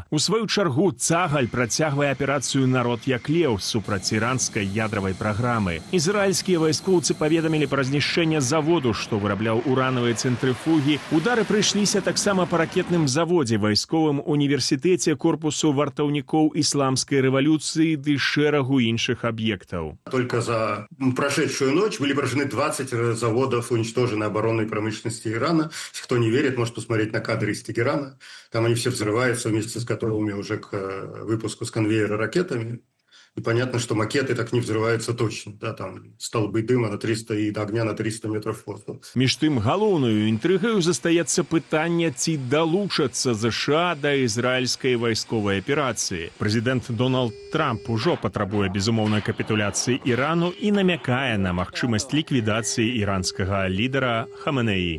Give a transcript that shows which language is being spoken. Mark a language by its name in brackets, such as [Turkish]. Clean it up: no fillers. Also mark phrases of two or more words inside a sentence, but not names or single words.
[Belarusian] У сваю чаргу Цагаль працягвае аперацыю «Народ як леў» супраць іранскай ядравай праграмы. Ізраільскія вайскоўцы паведамілі пра знішчэнне заводу, што вырабляў уранавыя цэнтрыфугі. Удары прыйшліся таксама па ракетным заводзе, вайсковым універсітэце, корпусу вартаўнікоў ісламскай рэвалюцыі ды шэрагу іншых аб'ектаў. [Russian] Только за прошедшую ночь были поражены 20 заводов, уничтожены оборонной промышленности Ирана. Если кто не верит, может посмотреть на кадры из Тегерана. Там они все взрываются вместе с готовыми уже к выпуску с конвейера ракетами. И понятно, что макеты так не взрываются точно. Да, там столбы дыма на 300 и огня на 300 метров воздуха. [Belarusian] Між тым, галоўнаю інтрыгаю застаецца пытанне, ці далучацца ЗША да ізраільскай вайсковай аперацыі. Прэзідэнт Дональд Трамп ужо патрабуе безумоўнай капітуляцыі Ірану і намякае на магчымасць ліквідацыі іранскага лідара Хаменеі.